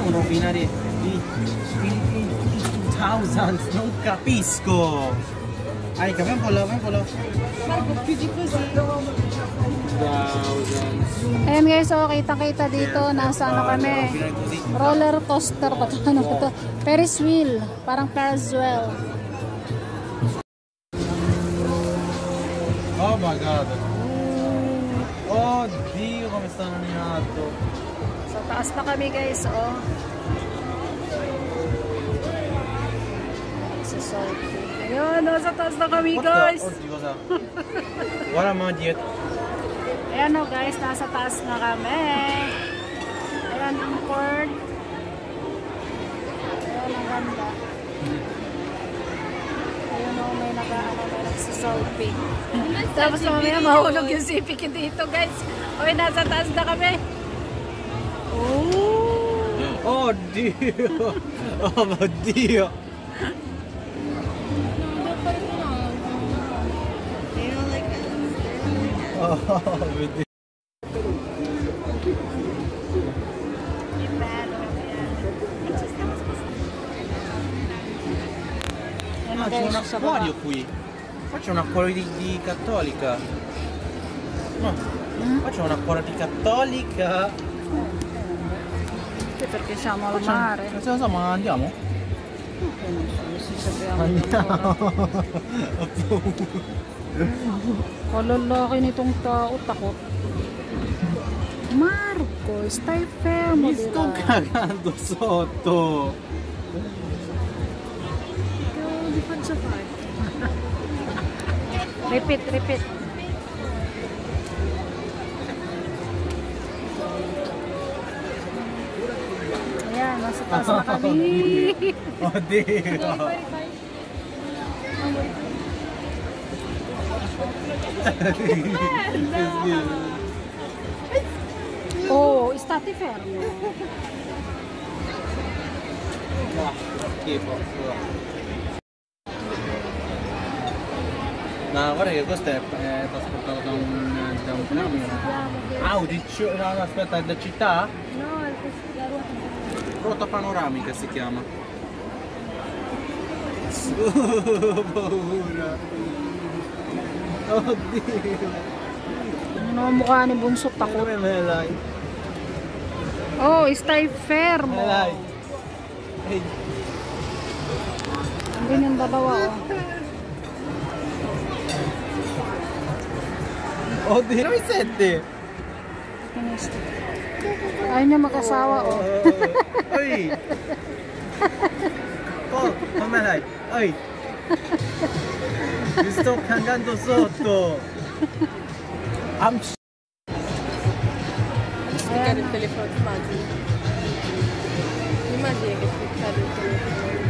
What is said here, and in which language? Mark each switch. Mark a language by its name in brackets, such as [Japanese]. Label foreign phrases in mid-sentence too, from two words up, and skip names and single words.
[Italian] fine di 2000, non capisco. Vai un po' là. Marco, più di così. 2000. [Filipino] Ayan guys, so kita-kita dito. Nasa ano kami? Roller coaster ba ito? Ano ba ito? [English] Ferris wheel. [Filipino] Parang [English] Ferris wheel. Oh my god. [Italian] Oddio come stanno in alto. [Filipino] So taas na kami guys, oh. So, ayun, nasa taas na kami guys. [Italian] Oddio cosa? Guarda ma dietro. [Filipino] Ayan o guys, nasa taas na kami. Ayan ang cord. Ayan ang ganda. Ayan o, may nagsasolving. Tapos mamaya mahulog yung sipik dito guys. Okay, nasa taas na kami. Oh! [Italian] Oddio. Oh mio Dio. Oh, vedi. Ah, c'è un acquario qui. Qua c'è un acquario di cattolica. No, qua c'è un acquario di cattolica. Perché siamo al mare. Non so, ma andiamo? Si sappiamo. Andiamo. [Filipino] Kalalaki nitong tao, takot. [Italian] Marco, stai fermo. Mi sto cagando sotto. Ikaw, di faccio fare. [Filipino] Repeat. Ayan, nasa taas na kami. [Italian] Oddio. Oh, state fermo. Schifo. No, guarda che questo è trasportato da un camion. Audi, no, aspetta, è da città? No, è la ruota. Ruota panoramica si chiama. Paura. Oddio. [Filipino] Ano ang mukha ni Bunso, takot. [Italian] Come me l'hai? Oh, stai fermo. Me l'hai? Ehi. [Filipino] Hindi yung babawa, oh. [Italian] Oddio, mi senti? [Filipino] Ayaw niya mag-asawa, oh. [Italian] Oi. Oh, come l'hai? Oi. Mi sto cagando sotto. Spiccare il telefono, immagini. Immagini che spiccare il telefono.